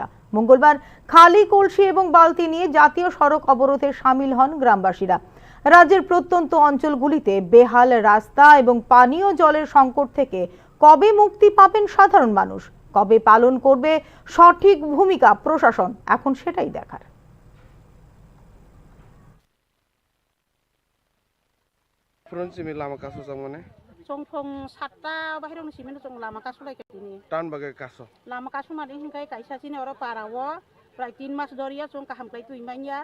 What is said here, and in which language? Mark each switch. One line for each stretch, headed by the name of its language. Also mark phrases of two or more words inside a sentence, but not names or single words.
Bangla: মঙ্গলবার খালি কলসি এবং বালতি নিয়ে জাতীয় সড়ক অবরোধে সামিল হন গ্রামবাসীরা। রাজ্যের প্রত্যন্ত অঞ্চলগুলিতে বেহাল রাস্তা এবং পানীয় জলের সংকট থেকে কবে মুক্তি পাবেন সাধারণ মানুষ, কবে পালন করবে সঠিক ভূমিকা প্রশাসন, এখন সেটাই দেখার।
Kok Borok: lama kaso sang mana? Songfong satta bahiro ni simen song lama kaso lai ketini. Tan bagai kaso. Lama kaso mari hingkai kaisa sini ora parawo, prai 3 mas doria song kaham kai tu imanya.